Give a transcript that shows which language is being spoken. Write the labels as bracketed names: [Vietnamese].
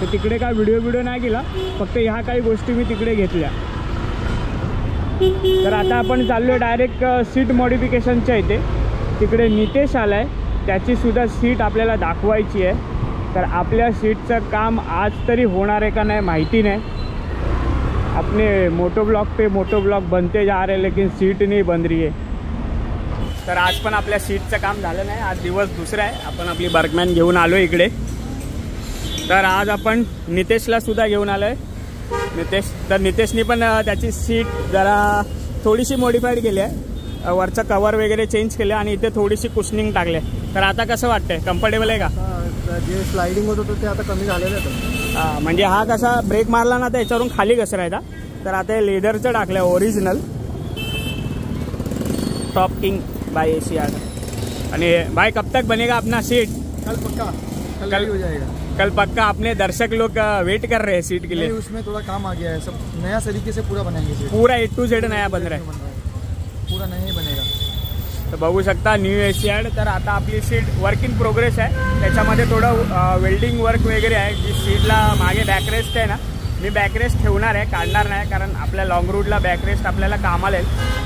[Marathi] तर तिकडे काय व्हिडिओ नाही केला, फक्त ह्या काही गोष्टी मी तिकडे घेतल्या. तर आता आपण चाललो आहे डायरेक्ट सीट मॉडिफिकेशनच्या इथे. तिकडे नितेश आला आहे, त्याचीसुद्धा सीट आपल्याला दाखवायची आहे. तर आपल्या सीटचं काम आज तरी होणार आहे का नाही माहिती नाही. [Hindi] अपने मोटो ब्लॉक बनते जा रहे, लेकिन सीट नहीं बन रही है. [Marathi] तर आज पण आपल्या सीटचं काम झालं नाही. आज दिवस दुसरा आहे. आपण आपली बर्गमॅन घेऊन आलो इकडे. तर आज आपण नितेशला सुद्धा घेऊन आलो आहे. नितेशनी पण त्याची सीट जरा थोडीशी मॉडिफाईड केली आहे. वरचं कवर वगैरे चेंज केलं आणि इथे थोडीशी कुशनिंग टाकले. तर आता कसं वाटतंय, कम्फर्टेबल आहे का? जे स्लाइडिंग होत होतं ते आता कमी झालेलं आहे. म्हणजे हा कसा ब्रेक मारला ना तर याच्यावरून खाली घसरायचा. तर आता हे लेदरचं टाकलं आहे original top king bye Asiad. आणि [Hindi] भाई कब तक बनेगा अपना सीट? कल पक्का, कल हो जाएगा. कल पक्का. अपने दर्शक लोग वेट कर रहे हैं सीट के लिए. उसमें थोड़ा काम आ गया है, सब नया तरीके से पूरा बनाएंगे सीट. पूरा A to Z नया बन रहा है, पूरा नया ही बनेगा. [Marathi] तर बघू शकता न्यू एशियाड. तर आता आपली सीट वर्क इन प्रोग्रेस आहे. त्याच्यामध्ये थोडं वेल्डिंग वर्क वगैरे आहे. जी सीटला मागे बॅकरेस्ट आहे ना, मी बॅकरेस्ट ठेवणार आहे, काढणार नाही, कारण आपल्या लॉंग रूटला बॅकरेस्ट आपल्याला कामाला येईल.